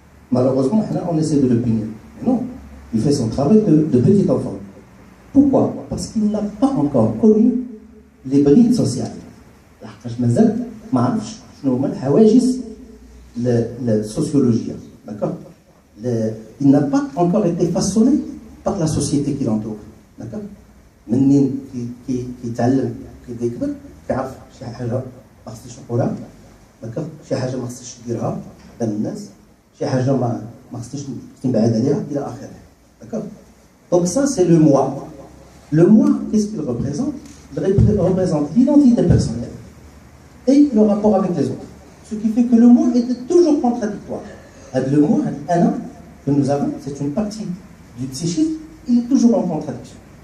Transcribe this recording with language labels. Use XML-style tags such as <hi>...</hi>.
<fr>Malheureusement, on essaie de le punir. Mais non, il fait son travail de petit enfant. Pourquoi? Parce qu'il n'a pas encore connu les brides sociales. La sociologie. D'accord? Il n'a pas encore été façonné par la société qui l'entoure. D'accord?</fr> <ar>منين كيتعلم كيكبر كيعرف شي حاجه ما خصنيش نقولها داكوغ شي حاجه ما خصنيش نديرها قدام الناس شي حاجه ما خصنيش نبعد عليها الى اخره داكوغ</ar> <fr>donc ça c'est le moi. Le moi, qu'est-ce qu'il représente? Il représente l'identité personnelle et le rapport avec les autres, ce qui fait que le moi est toujours contradictoire. Le moi que nous avons, c'est une partie du psychisme, il est toujours en contradiction.</fr>